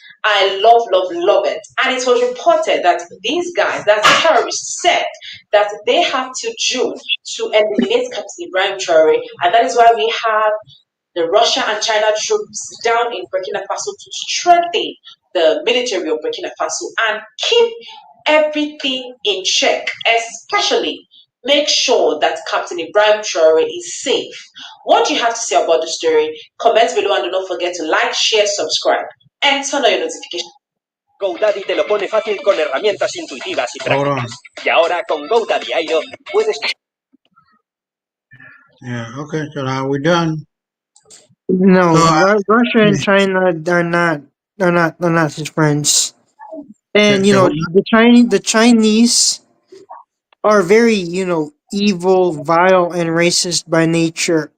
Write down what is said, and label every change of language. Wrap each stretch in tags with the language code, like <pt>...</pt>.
<en>I love, love, love it. And it was reported that these guys, that the terrorists, said that they have to June to eliminate Captain Ibrahim Traore, and that is why we have the Russia and China troops down in Burkina Faso to strengthen the military of Burkina Faso and keep everything in check, especially make sure that Captain Ibrahim Traore is safe. What do you have to say about the story? Comment below and do not forget to like, share, subscribe, and turn on your notifications.</en> <es>GoDaddy te lo pone fácil con herramientas intuitivas y prácticas. Y ahora con GoDaddy Airo puedes...</es> <en>Yeah, okay, so now we're done. No, So, Russia and China are not his friends. And so what, the Chinese are very evil, vile, and racist by nature.</en>